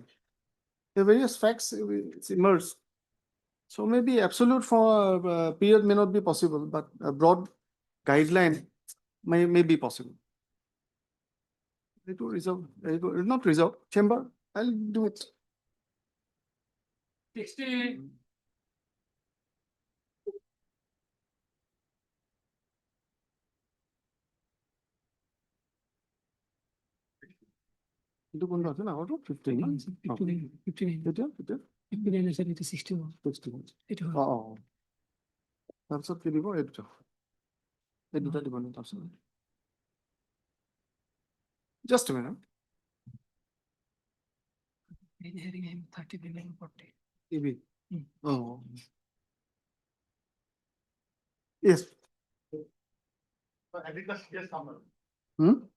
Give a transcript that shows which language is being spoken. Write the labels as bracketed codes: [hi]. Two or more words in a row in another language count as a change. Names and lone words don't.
[en] The various facts it's emerged. So maybe absolute for period may not be possible, but a broad guideline may be possible. It will reserve, it will not reserve, chamber, I'll do it. 60. [as] Itu কোনটা আছে না ওটা 15 না? 15 এটা 15 আছে, এটা 61. 61 এটা তাৰপিছত কি দিব এই দুটা দিব নে তাৰপিছত [en] just a minute. heading 30 billion 40. EB. Oh. Yes. Hmm?